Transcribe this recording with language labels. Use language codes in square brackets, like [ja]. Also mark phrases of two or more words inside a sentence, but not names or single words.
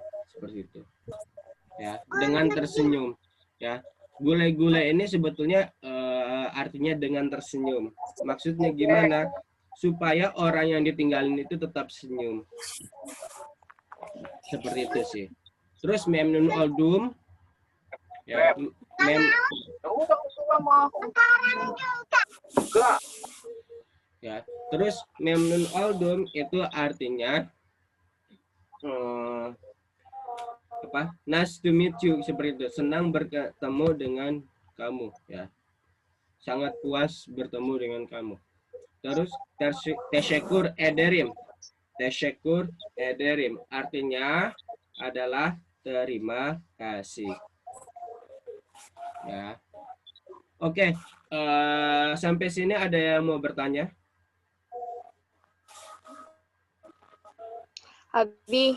[id] Seperti itu. Ya, dengan tersenyum. Ya, gule-gule ini sebetulnya artinya dengan tersenyum. Maksudnya gimana? Supaya orang yang ditinggalin itu tetap senyum. Seperti itu sih. Terus [tr] memnun oldum. [id] Ya, ya, terus [tr] memnun oldum [id] itu artinya apa? [en] Nice to meet you, [id] seperti itu. Senang bertemu dengan kamu, ya. Sangat puas bertemu dengan kamu. Terus [tr] teşekkür ederim. Teşekkür ederim [id] artinya adalah terima kasih. Ya. Oke, sampai sini ada yang mau bertanya? Abi,